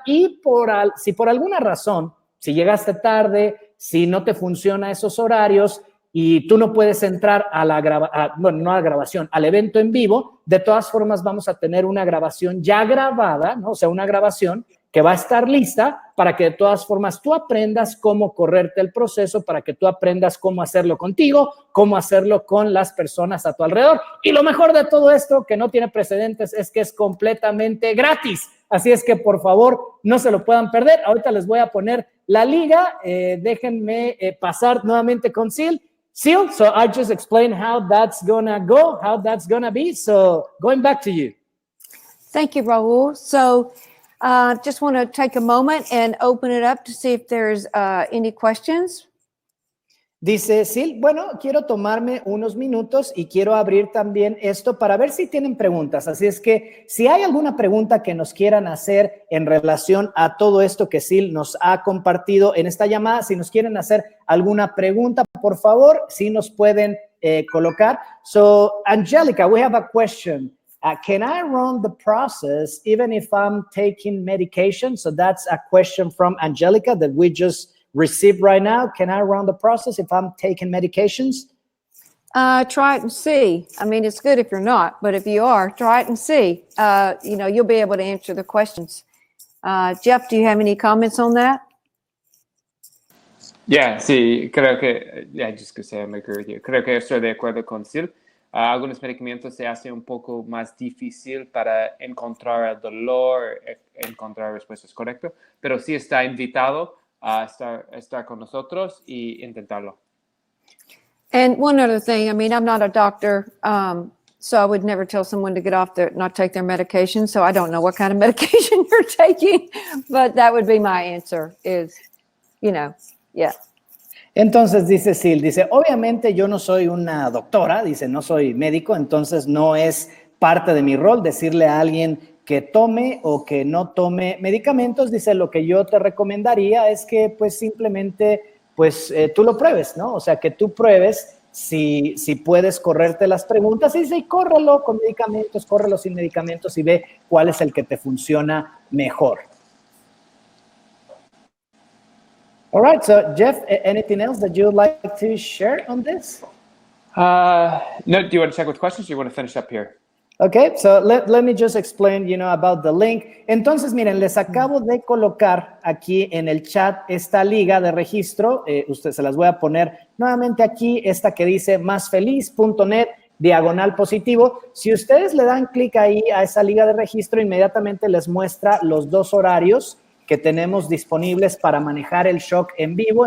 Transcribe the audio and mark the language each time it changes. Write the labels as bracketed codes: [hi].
[es] Y si por alguna razón, si llegaste tarde, si no te funciona esos horarios y tú no puedes entrar a la grabación, al evento en vivo, de todas formas vamos a tener una grabación ya grabada, ¿no? O sea, una grabación que va a estar lista para que de todas formas tú aprendas cómo correrte el proceso, para que tú aprendas cómo hacerlo contigo, cómo hacerlo con las personas a tu alrededor. Y lo mejor de todo esto, que no tiene precedentes, es que es completamente gratis. Así es que, por favor, no se lo puedan perder. Ahorita les voy a poner la liga. Déjenme pasar nuevamente con Sil. [en] Sil, so I just explained how that's gonna go, how that's gonna be. So going back to you. Thank you, Raul. So just want to take a moment and open it up to see if there's any questions. [es] Dice Sil, bueno, quiero tomarme unos minutos y quiero abrir también esto para ver si tienen preguntas. Así es que si hay alguna pregunta que nos quieran hacer en relación a todo esto que Sil nos ha compartido en esta llamada, si nos quieren hacer alguna pregunta, por favor, si nos pueden colocar. [en] So, Angelica, we have a question. Can I run the process even if I'm taking medication? So that's a question from Angelica that we just received right now. Can I run the process if I'm taking medications? Try it and see. I mean, it's good if you're not, but if you are, try it and see. You'll be able to answer the questions. Jeff, do you have any comments on that? Yeah, [es] sí, creo que, [en] just to say I agree with you. [es] Creo que estoy de acuerdo con Sil. Algunos medicamentos se hace un poco más difícil para encontrar el dolor, encontrar respuestas correctas, pero sí está invitado a estar con nosotros y intentarlo. [en] And one other thing, I mean, I'm not a doctor, so I would never tell someone to get off not take their medication. So I don't know what kind of medication you're taking, but that would be my answer is, yeah. [es] Entonces dice Sil, dice, obviamente yo no soy una doctora, dice, no soy médico, entonces no es parte de mi rol decirle a alguien que tome o que no tome medicamentos. Dice, lo que yo te recomendaría es que pues simplemente pues tú lo pruebes, ¿no? O sea, que tú pruebes si puedes correrte las preguntas y dice, y córrelo con medicamentos, córrelo sin medicamentos y ve cuál es el que te funciona mejor. [en] All right, so Jeff, anything else that you would like to share on this? No, do you want to check with questions or you want to finish up here? Okay, so let me just explain, about the link. [es] Entonces, miren, les acabo de colocar aquí en el chat esta liga de registro. Ustedes se las voy a poner nuevamente aquí, esta que dice másfeliz.net/positivo. Si ustedes le dan clic ahí a esa liga de registro, inmediatamente les muestra los 2 horarios que tenemos disponibles para manejar el shock en vivo.